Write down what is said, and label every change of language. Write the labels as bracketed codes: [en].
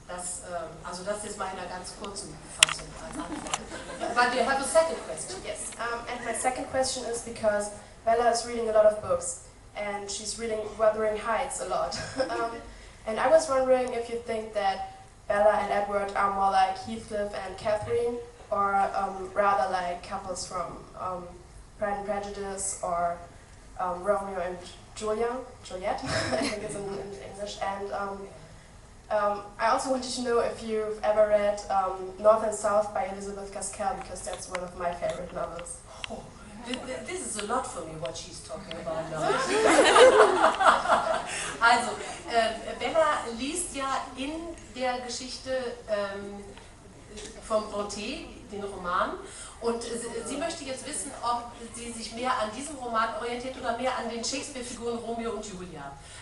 [de] Also das ist mal in einer ganz kurzen Fassung als Antwort. [en] But you have a second question. Yes, and my second question is because Bella is reading a lot of books and she's reading Wuthering Heights a lot. And I was wondering if you think that Bella and Edward are more like Heathcliff and Catherine, or rather like couples from Pride and Prejudice, or Romeo and Juliet, I think it's in English. And I also wanted to know if you've ever read North and South by Elizabeth Gaskell, because that's one of my favorite novels. Oh, this is a lot for me, what she's talking about now. [de] Also, Bella liest ja in der Geschichte vom Brontë, den Roman, und sie möchte jetzt wissen, ob sie sich mehr an diesem Roman orientiert oder mehr an den Shakespeare-Figuren Romeo und Julia.